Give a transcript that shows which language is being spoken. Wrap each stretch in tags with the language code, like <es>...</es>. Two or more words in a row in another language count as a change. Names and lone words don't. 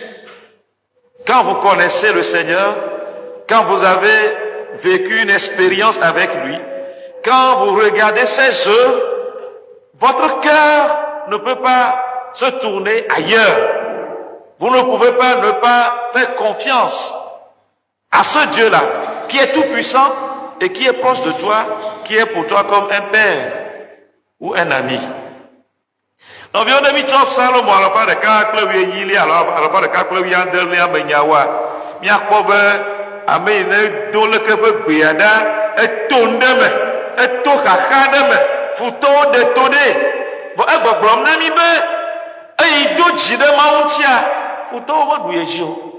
<fr>Quand vous connaissez le Seigneur, quand vous avez vécu une expérience avec lui, quand vous regardez ses œuvres, votre cœur ne peut pas se tourner ailleurs. Vous ne pouvez pas ne pas faire confiance à ce Dieu-là, qui est tout puissant et qui est proche de toi, qui est pour toi comme un père ou un ami.</fr> <ee>Nɔviwo ɖe mi tsɔ Psalm 100 miakpɔ be ame yi ne do leke ƒe gbea ɖa, eto nu ɖe me, eto xaxa ɖe me, futɔwo ɖe to ɖe, vɔ egbɔgblɔm na mi be eyi do dzi ɖe Mawu ŋutia, futɔwo meɖu ye dzi o.</ee>